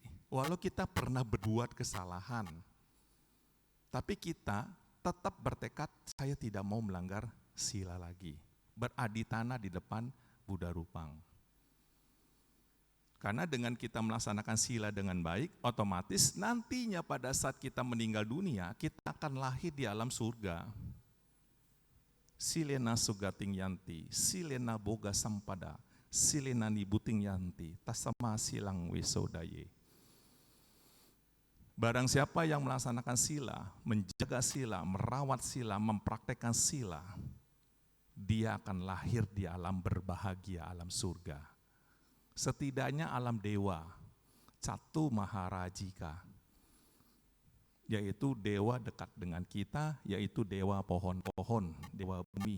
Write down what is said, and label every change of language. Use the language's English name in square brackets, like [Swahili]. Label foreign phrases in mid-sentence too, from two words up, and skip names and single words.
[Indonesian] Walau kita pernah berbuat kesalahan, tapi kita tetap bertekad, saya tidak mau melanggar sila lagi. Beraditana di depan Buddha Rupang. Karena dengan kita melaksanakan sila dengan baik, otomatis nantinya pada saat kita meninggal dunia, kita akan lahir di alam surga. [Pali] Silena sugating yanti, silena boga sampada, silena nibuting yanti, tasama silang wisodaye. [Indonesian] Barang siapa yang melaksanakan sila, menjaga sila, merawat sila, mempraktekkan sila, dia akan lahir di alam berbahagia, alam surga. Setidaknya alam dewa, Catu Maharajika, yaitu dewa dekat dengan kita, yaitu dewa pohon-pohon, dewa bumi.